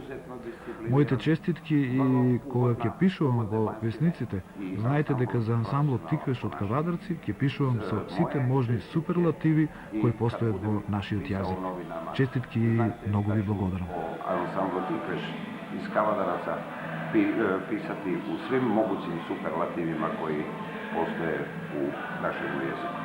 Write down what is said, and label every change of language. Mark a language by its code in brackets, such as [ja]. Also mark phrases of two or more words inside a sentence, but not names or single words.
[mk] Моите честитки и кога ќе пишувам во весниците, знаете дека за ансамбл Тиквеш од Кавадарци ќе пишувам со сите можни суперлативи кои постојат во нашиот јазик. Честитки и многу ви благодарам. [hr] Ансамбл Тиквеш iz Kavadaraca pisati u svim mogućim superlativima koji postoje u našem jeziku.